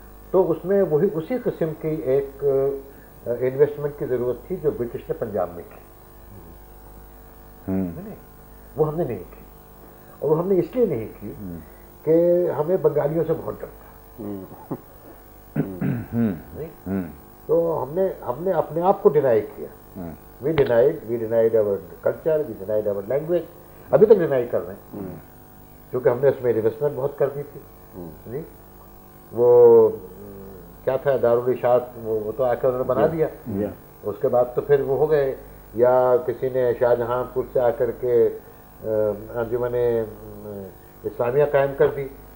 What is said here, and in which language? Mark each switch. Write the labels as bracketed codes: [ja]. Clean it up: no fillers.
[ur] تو اس میں اسی قسم کی ایک انویسٹمنٹ کی ضرورت تھی جو برٹش نے پنجاب میں کی. وہ ہم نے نہیں کی، اور وہ ہم نے اس لیے نہیں کی کہ ہمیں بنگالیوں سے بہت ڈر تھا. تو ہم نے اپنے آپ کو ڈینائی کیا. [en] We denied our culture, we denied our language. [ur] ابھی تک ڈینائی کر رہے ہیں کیونکہ ہم نے اس میں انویسٹمنٹ بہت کر دی تھی. وہ کیا تھا دارالاشاعت، وہ تو آ کے انہوں نے بنا دیا. اس کے بعد تو پھر وہ ہو گئے، یا کسی نے شاہ جہاں پور سے آ کر کے انجمن اسلامیہ قائم کر دی.